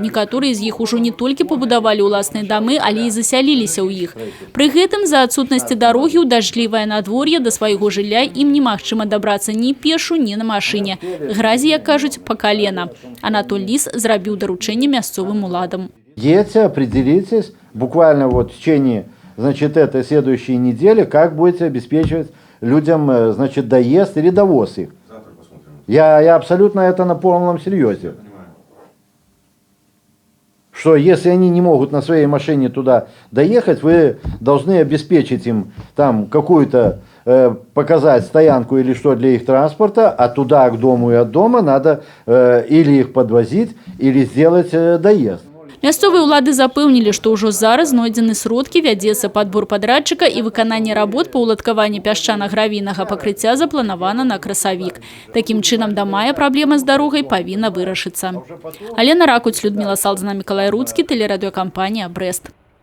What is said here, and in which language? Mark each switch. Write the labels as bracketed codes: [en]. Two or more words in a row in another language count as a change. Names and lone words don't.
[be] Некаторыя з іх ужо не толькі пабудавалі ўласныя дамы, але і засяліліся ў іх. Пры гэтым за адсутнасці дарогі ў дажджлівае надвор'е да свайго жылля ім немагчыма дабрацца ні пешу, ні на машыне. Гразі, як кажуць, колена. Анатолий Лис зрабіў даручэнне мясцовым уладам. [ru] Едете, определитесь, буквально в течение, этой следующей недели, как будете обеспечивать людям, доезд или довоз их. Я абсолютно это на полном серьезе. Что если они не могут на своей машине туда доехать, вы должны обеспечить им там какую-то показать стоянку или что для их транспорта, а туда, к дому и от дома надо или их подвозить, или сделать доезд. [be] Мясцовыя ўлады запэўнілі, што ўжо зараз знойдзены сродкі, вядзецца падбор падрадчыка і выкананне работ па ўладкаванні пясчана-гравійнага пакрыцця запланавана на красавік. Такім чынам, да мая праблема з дарогай павінна вырашыцца. Алена Ракуць, Людмила Салдзіна, Мікалай Руцкі, тэлерадыёкампанія «Брэст».